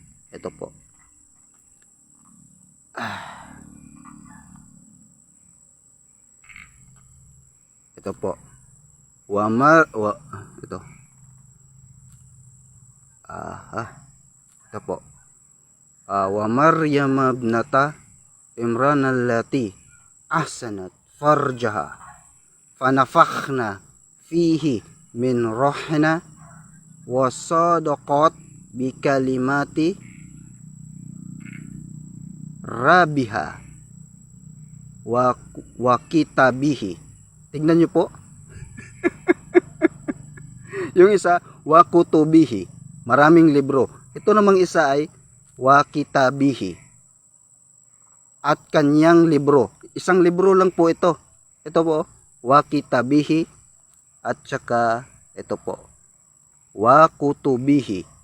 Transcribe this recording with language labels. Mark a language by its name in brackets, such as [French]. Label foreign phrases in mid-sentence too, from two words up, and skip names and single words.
[Filipino] Ito po. Ito po. Ito. Ito po. [Arabic] ومريم ابنة عمران التي أحصنت فرجها فنفخنا فيه من روحنا وصدقت بكلمات ربها وكتابه. [Filipino] Tignan niyo po. Yung isa, [Arabic] وكتبه. [Filipino] Maraming libro. Ito namang isa ay [Arabic] وكتابه [Filipino] at kanyang libro. isang libro lang po ito. Ito po, [Arabic] وكتابه, [Filipino] at saka ito po, [Arabic] وكتبه.